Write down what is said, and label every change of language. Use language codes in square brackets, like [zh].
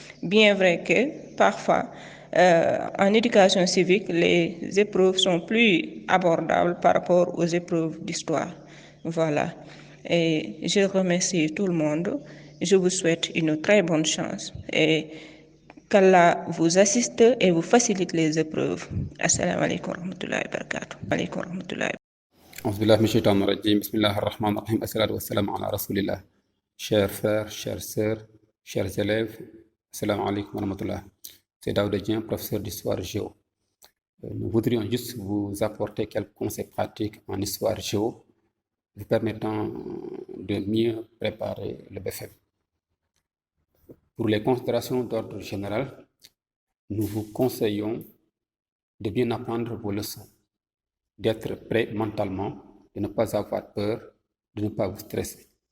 [fr] Bien vrai que parfois, en éducation civique, les épreuves sont plus abordables par rapport aux épreuves d'histoire. Voilà. Et je remercie tout le monde. Je vous souhaite une très bonne chance et qu'Allah vous assiste et vous facilite les épreuves. [ar] Assalamu alaikum wa rahmatullahi wa barakatuh. Alaikum wa rahmatullahi. أعوذ بالله من الشيطان الرجيم بسم الله الرحمن الرحيم الصلاة والسلام على رسول الله. [fr] Chers frères, chères sœurs, chers élèves, [ar] assalamu alaikum wa rahmatullah. [fr] C'est Daouda Dieng, professeur d'histoire géo. Nous voudrions juste vous apporter quelques conseils pratiques en histoire géo, vous permettant de mieux préparer le BFEM. Pour les considérations d'ordre général, nous vous conseillons de bien apprendre vos leçons, d'être prêt mentalement, de ne pas avoir peur, de ne pas vous stresser.